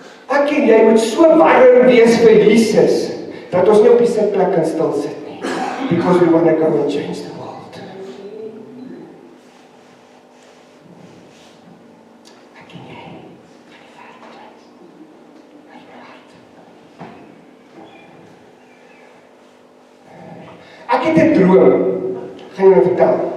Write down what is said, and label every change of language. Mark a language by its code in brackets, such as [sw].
[af] ek en jy moet so warm wees vir Jesus, dat ons nie op die sitplek kan stil sit nie. [en] Because we want to go and change the world. [af] Ek en jy, ek het 'n droom, gaan jy my vertel.